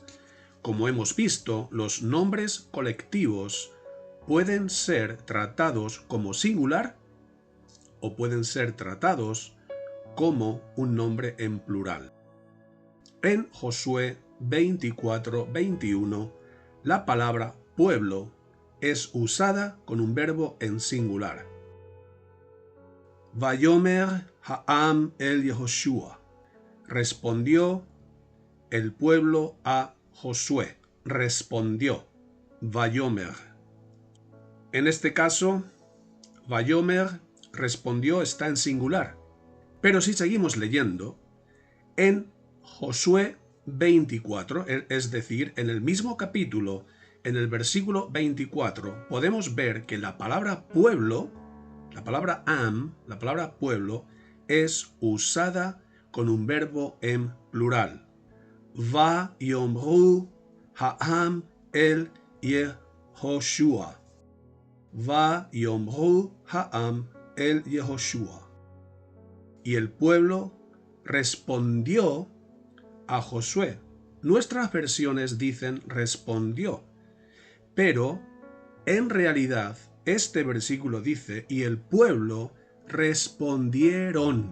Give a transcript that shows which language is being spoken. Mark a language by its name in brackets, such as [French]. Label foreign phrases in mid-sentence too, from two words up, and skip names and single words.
[Spanish] Como hemos visto, los nombres colectivos pueden ser tratados como singular o pueden ser tratados como un nombre en plural. En Josué 24:21, la palabra pueblo es usada con un verbo en singular. [Hebrew] ויאמר העם אל יהושע. [Spanish] Respondió el pueblo a Josué. Respondió. Vayomer. En este caso, Vayomer respondió está en singular. Pero si seguimos leyendo, en Josué 24, es decir, en el mismo capítulo, en el versículo 24, podemos ver que la palabra pueblo, la palabra am, la palabra pueblo, es usada con un verbo en plural. [Hebrew] ויאמרו העם אל יהושע. ויאמרו העם אל יהושע. [Spanish] Y el pueblo respondió a Josué. Nuestras versiones dicen respondió, pero en realidad este versículo dice y el pueblo respondieron.